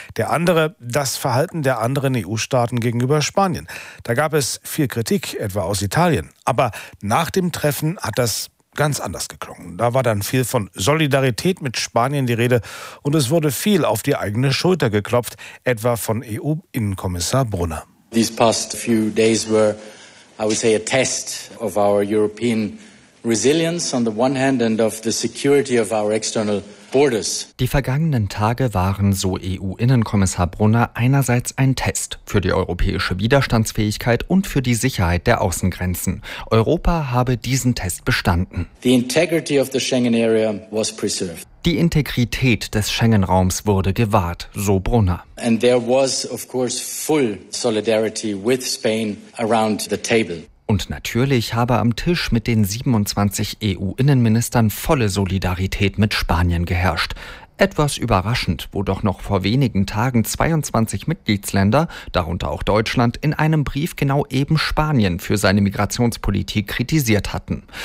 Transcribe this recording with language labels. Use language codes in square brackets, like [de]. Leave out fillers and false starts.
[de] Der andere, das Verhalten der anderen EU-Staaten gegenüber Spanien. Da gab es viel Kritik, etwa aus Italien. Aber nach dem Treffen hat das ganz anders geklungen. Da war dann viel von Solidarität mit Spanien die Rede und es wurde viel auf die eigene Schulter geklopft, etwa von EU-Innenkommissar Brunner. [en] These past few days were, I would say, a test of our European resilience on the one hand and of the security of our external borders. [de] Die vergangenen Tage waren, so EU-Innenkommissar Brunner, einerseits ein Test für die europäische Widerstandsfähigkeit und für die Sicherheit der Außengrenzen. Europa habe diesen Test bestanden. [en] The integrity of the Schengen area was preserved. [de] Die Integrität des Schengen-Raums wurde gewahrt, so Brunner. [en] And there was, of course, full solidarity with Spain around the table. [de] Und natürlich habe am Tisch mit den 27 EU-Innenministern volle Solidarität mit Spanien geherrscht. Etwas überraschend, wo doch noch vor wenigen Tagen 22 Mitgliedsländer, darunter auch Deutschland, in einem Brief genau eben Spanien für seine Migrationspolitik kritisiert hatten.